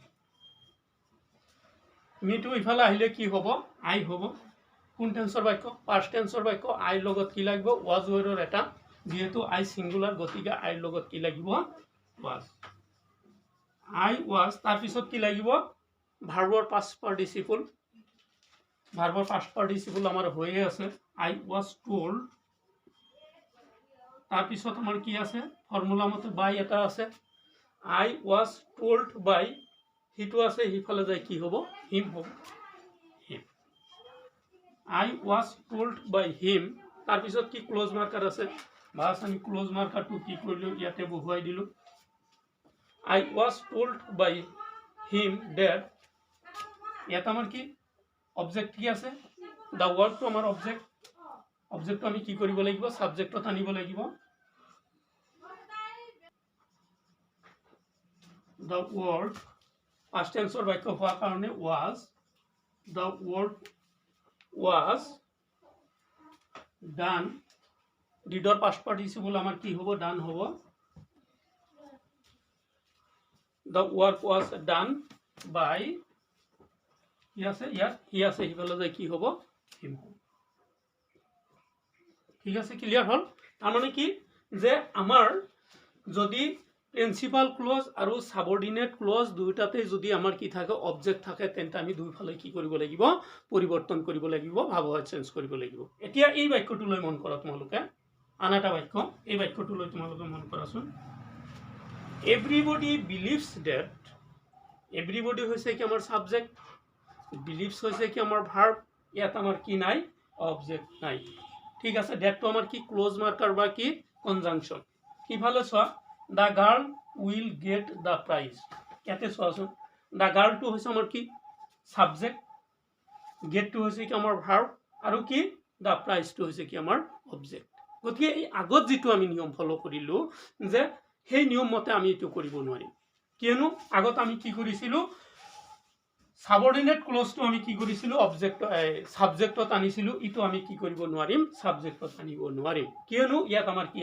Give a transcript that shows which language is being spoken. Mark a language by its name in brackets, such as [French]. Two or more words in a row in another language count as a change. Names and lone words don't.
[Assamese] মিটো ইফালে আহিলে কি হ'ব আই হ'ব কোন টেন্সৰ বাক্য [English] past tense-ৰ [Assamese] বাক্য আইৰ লগত কি লাগিব [English] was were-ৰ [Assamese] এটা যেহেতু [English] I singular [Assamese] গতিকে আইৰ লগত কি লাগিব ওয়াজ [English] I was [Assamese] তাৰপিছত কি লাগিব [English] verb-ৰ past participle [Assamese] আমাৰ হৈয়ে আছে [English] I was told [Assamese] তাৰপিছত আমাৰ কি আছে ফৰ্মুলা মতে বাই এটা আছে [English] I was told by [Assamese] হিটো আছে হিফালে যাই কি হ'ব হিম হ'ব হিম [English] I was told by him [Assamese] তাৰপিছত কি [English] clause marker [Assamese] আছে বাস আমি [English] clause marker-টো [Assamese] কি কৰিলো ইয়াতে বহুৱাই দিলো [English] I was told by him that [Assamese] ইয়াত আমাৰ কি অবজেক্ট কি আছে [English] the work-টো [Assamese] আমাৰ অবজেক্টটো আমি কি কৰিব লাগিব সাবজেক্টত আনিব লাগিব [English] the work past tense-ৰ [Assamese] বাক্য হোৱাৰ কাৰণে [English] was the work was done did-ৰ past participle [Assamese] আমাৰ কি হ'ব ডান হ'ব [English] the work was done by he [Assamese] আছে হিফালে যাই কি হ'ব him ঠিক আছে ক্লিয়াৰ হল তাৰ মানে কি যে আমাৰ যদি [English] principal clause [Assamese] আৰু [English] subordinate clause [Assamese] দুইটাতে যদি আমাৰ কি থাকে অবজেক্ট থাকে তেন্তে আমি দুইফালে কি কৰিব লাগিব পৰিৱৰ্তন কৰিব লাগিব ভাৱৰ চেঞ্জ কৰিব লাগিব এতিয়া এই বাক্যটো লৈ মন কৰা তোমালোকে আন এটা বাক্য এই বাক্যটো লৈ তোমালোকে মন কৰাচোন [English] everybody believes that [Assamese] এভৰিবডি হৈছে কি আমাৰ সাবজেক্ট বিলিভছ হৈছে কি আমাৰ ভাৰ্ব ইয়াত আমাৰ কি নাই অবজেক্ট নাই ঠিক আছে ডেটটো আমাৰ কি [English] clause marker [Assamese] বা কি কনজাংশন কিফালে চোৱা [English] The girl will get the prize. [Assamese] ইয়াতে চোৱাচোন [English] the girl [Assamese] টো হৈছে আমাৰ কি সাবজেক্ট get টো হৈছে কি আমাৰ ভাৰ্ব আৰু কি [English] the prize [Assamese] টো হৈছে কি আমাৰ অবজেক্ট গতিকে এই আগত যেটো আমি নিয়ম ফলো কৰিলো যে সেই নিয়ম মতে আমি এটো কৰিব নোৱাৰিম কিয়নো আগত আমি কি কৰিছিলো [English] subordinate clause-টো [Assamese] আমি কি কৰিছিলো [English] object subject-ত [Assamese] আনিছিলো ইটো আমি কি কৰিব নোৱাৰিম সাবজেক্টত আনিব নোৱাৰিম কিয়নো ইয়াত আমাৰ কি